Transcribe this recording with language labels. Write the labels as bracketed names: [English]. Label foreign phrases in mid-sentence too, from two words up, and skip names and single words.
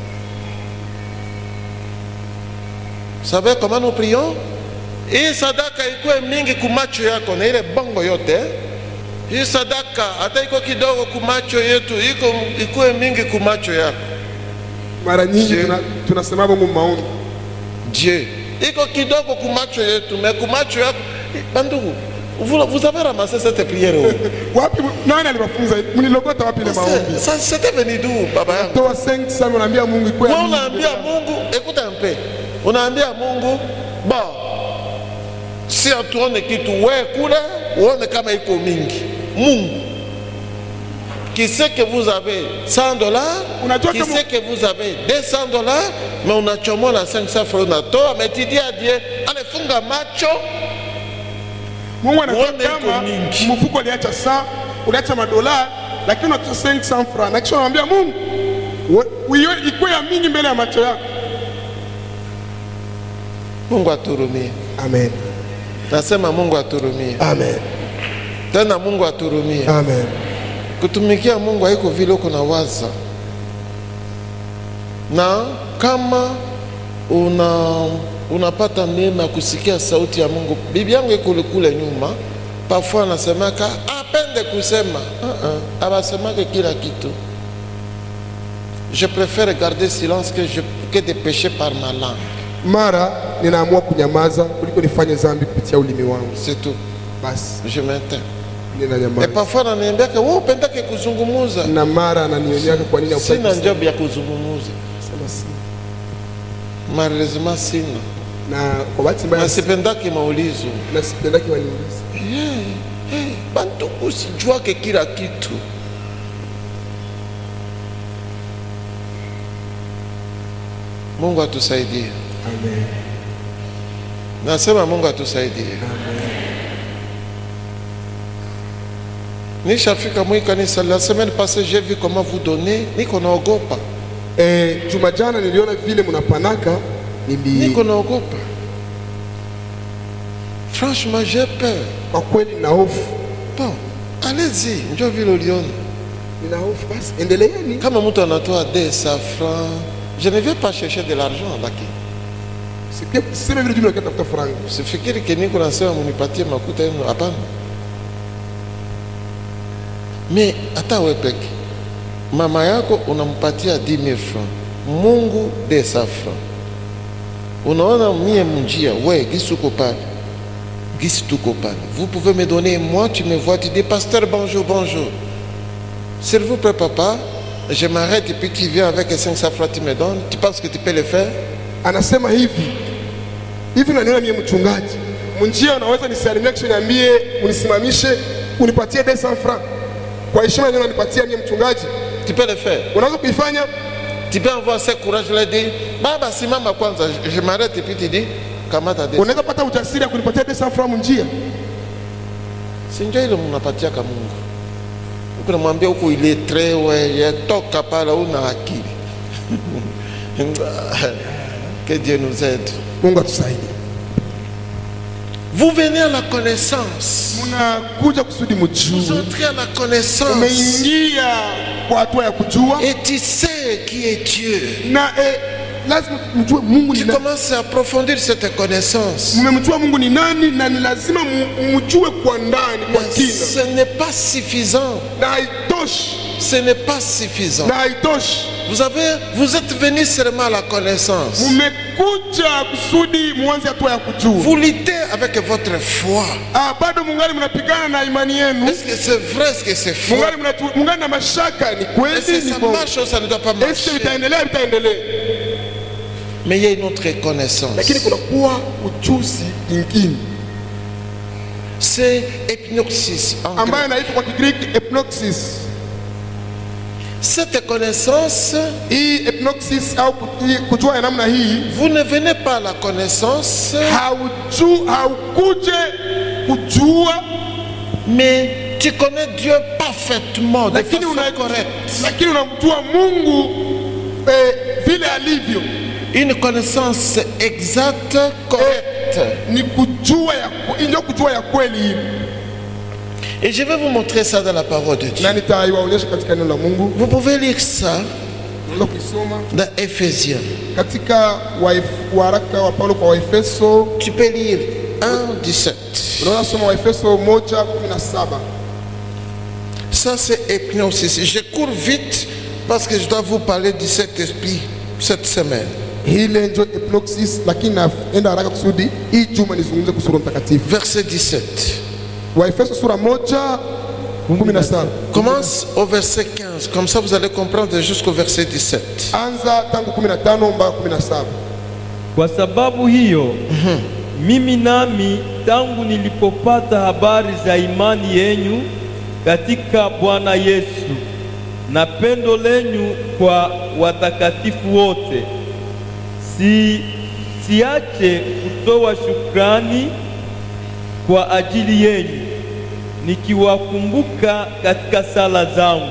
[French] Vous savez comment nous prions? [Swahili] Hii sadaka ikuwe mingi kumacho yako na ile bongo yote. Hii sadaka hata iko kidogo kumacho yetu, ikuwe mingi kumacho yako. mara nyingi tunasema Mungu maombi. Dieu, iko kidogo kumacho yetu, mais kumacho yako. Bandugu, [French] vous avez ramassé cette prière où? [Swahili] Wapi nani aliwafunza? Mnilogota wapi ile maombi? [French] Ça c'était venu d'où, [Swahili] baba yangu? Toa 500 unaambia Mungu ikuwe. Wewe unaambia Mungu, [French] écoute un peu. [Swahili] Unaambia Mungu, bon, si atuone kitu wewe kule, uone kama iko mingi. Mungu, [French] qui sait que vous avez $100, qui sait que vous avez $200, mais [Swahili] unachomola 500 francs unatoa, [French] mais tu dis à Dieu, allez [Swahili] funga macho. Mungu anajua kama mfuko uliacha saa, uliacha madola, lakini unatoa 500 francs. Na kisha unamwambia Mungu, ikuwe ya mingi mbele ya macho yako. Mungu aturumie. Amen. Nasema Mungu aturumie. Amen. Tena Mungu aturumie. Amen. Kutumikia Mungu haiko vile uko na waza. Na kama unapata neema kusikia sauti ya Mungu. Bibi yangu iko kule nyuma, parfois anasemaka apende kusema, abasemaka kila kitu. [French] Je préfère garder silence que de pécher par ma langue. [Swahili] Mara ninaamua kunyamaza kuliko nifanye dhambi kupitia ulimi wangu. [French] C'est tout. [Swahili] Basi [French] je m'éteins. [Swahili] Ninanyamaza. [French] Et parfois [Swahili] ananiambiaka wewe upendake kuzungumuza. Na mara ananionyesha kwa nini upende. Sina job ya kuzungumuza. Sema si. Malheureusement sina. Na kwa bahati mbaya sipendake maulizo. Na sipendake waniulize. Bantu usijuake kila kitu. Mungu atusaidie. Amen. Nasema Mungu atusaidie. Amen. Nishafika mwi kanisa la [French] semaine passée, j'ai vu comment vous donnez, [Swahili] niko naogopa. Juma jana niliona vile mnapanaka, niko naogopa. [French] Franchement, j'ai peur. [Swahili] Kwa kweli na hofu. [French] Bon, allez-y, [Swahili] njoo vile uliona. Nina hofu basi, endeleeni. Kama mtu anatoa 200 francs, [French] je ne vais pas chercher de l'argent laki. [Swahili] Sema vile jumla katafuta franga. Sifikiri keniko nasema munipatie makuta yenu, hapana. Mais hata wewe peke, mama yako unampatia 10,000 francs, Mungu 200 francs. Unaona mie mjia, wewe gisi uko pale, gisi tuko pale. [French] Vous pouvez me donner, moi tu me vois, tu dis pasteur bonjour, bonjour. S'il vous plaît papa, je m'arrête et puis tu viens avec 500 francs, tu me donnes. Tu penses que tu peux le faire? [Swahili] Anasema hivi unaniona mie mchungaji, mnjia unaweza nisalimia kisha niambie unisimamishe unipatie 200 francs. Kwa heshima yenu unanipatia mie mchungaji. [French] Tu peux le faire. [Swahili] Unaweza kuifanya? [French] Tu peux avoir ce courage de dire [Swahili] baba simama kwanza, [French] je m'arrête et puis tu dis kamata 200. [Swahili] Unaweza pata ujasiri ya kunipatia 200 francs mnjia? Si ndio ile mnapatia kama Mungu. Uko namwambia huko ile trewe toka pale una akili. [French] Que Dieu nous aide. [Swahili] Mungu atusaidie. [French] Vous venez à la connaissance. [Swahili] Munakuja kusudi mjue. [French] Vous entrez à la connaissance. [Swahili] Umeingia kwa hatua ya kujua. [French] Et tu sais qui est Dieu. [Swahili] Na lazima mjue Mungu ni nani. [French] Tu commences à approfondir cette connaissance. [Swahili] Mmemjua Mungu ni nani na ni lazima mjue kwa ndani kwa kina. [French] Ce n'est pas suffisant. [Swahili] Na haitoshi. [French] Ce n'est pas suffisant. [Swahili] Na haitoshi. [French] Vous êtes venu seulement à la connaissance. [Swahili] Mmekuja kusudi muanze hatua ya kujua. [French] Vous luttez avec votre foi. [Swahili] Bado mungali mnapigana na imani yenu. [French] Est-ce que c'est vrai, est-ce que c'est faux? [Swahili] Mungali na mashaka, ni kweli, [French] est-ce que ça marche ou ça ne doit pas marcher? Est-ce que [Swahili] vitaendelea, vitaendelea? [French] Mais il y a une autre connaissance. [Swahili] Lakini kuna kuwa ujuzi ingine. [French] C'est epnoxis en [Swahili] ambayo [French] grec. [Swahili] inaitwa kwa Kigiriki epnoxis. [French] Cette connaissance, [Swahili] Hii epnoxis au kujua ya namna hii, [French] vous ne venez pas à la connaissance, [Swahili] haukuje kujua, [French] mais tu connais Dieu parfaitement, de [Swahili] lakini [French] façon correcte. [Swahili] lakini unamjua Mungu vile alivyo. [French] Une connaissance exacte, correcte. [Swahili] Ni kujua ndio kujua ya kweli. [French] Et je vais vous montrer ça dans la parole de Dieu. [Swahili] Na nitaiwaonyesha katika neno la Mungu. [French] Vous pouvez lire ça [Swahili] Unaweza kusoma [French] dans Éphésiens. [Swahili] katika waraka wa Paulo kwa Waefeso. [French] Tu peux lire 1:17. [Swahili] Unaweza soma Waefeso 1:17. [French] Ça c'est epnosis. Je cours vite parce que je dois vous parler du Saint-Esprit cette semaine. [Swahili] Ile ndio epnoxis, lakini naenda haraka kusudi hii juma nizungumze kuhusu Roho Mtakatifu. [French] Verset 17. [Swahili] Waefeso sura 1:17. [French] Commence au verset 15. Comme ça vous allez comprendre jusqu'au verset 17. [Swahili] Anza tangu 15 mpaka 17. Kwa sababu hiyo mimi nami tangu nilipopata habari za imani yenyu katika Bwana Yesu na pendo lenyu kwa watakatifu wote, siache kutoa shukrani kwa ajili yenu, nikiwakumbuka katika sala zangu.